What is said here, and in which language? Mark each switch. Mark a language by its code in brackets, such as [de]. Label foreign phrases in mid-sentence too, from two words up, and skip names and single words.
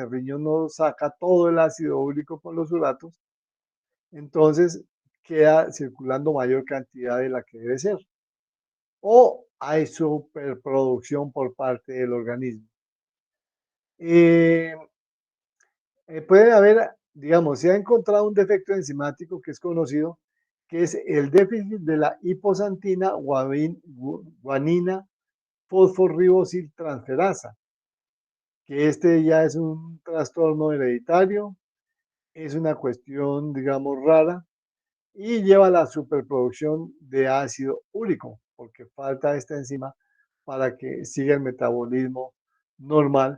[es] El riñón no saca todo el ácido úrico con los uratos, entonces queda circulando mayor cantidad de la que debe ser. O hay superproducción por parte del organismo. Eh, puede haber, digamos, se ha encontrado un defecto enzimático que es conocido, que es el déficit de la hiposantina guanina fosforibosil transferasa, que este ya es un trastorno hereditario, es una cuestión, digamos, rara y lleva a la superproducción de ácido úrico, porque falta esta enzima para que siga el metabolismo normal.